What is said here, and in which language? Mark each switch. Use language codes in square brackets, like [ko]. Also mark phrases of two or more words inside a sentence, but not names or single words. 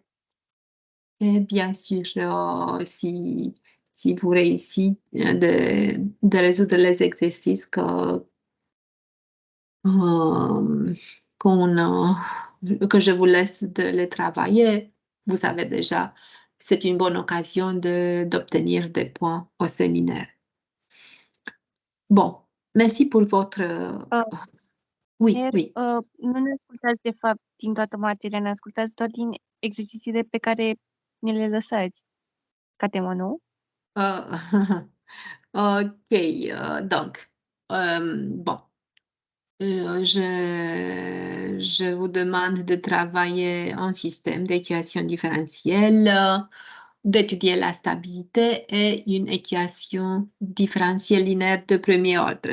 [fr] Et bien sûr, si vous réussissez de résoudre les exercices que je vous laisse de les travailler, vous savez déjà, c'est une bonne occasion d'obtenir des points au séminaire. Bon, merci pour votre... Oui, oui. [ro] Nu ne ascultați, de fapt, din toată materia, ne ascultați doar din exercițiile pe care ne le lăsați ca temă, nu? [fr] OK, donc, bon. Je vous demande de travailler un système d'équations différentielles, d'étudier la stabilité et une équation différentielle linéaire de premier ordre.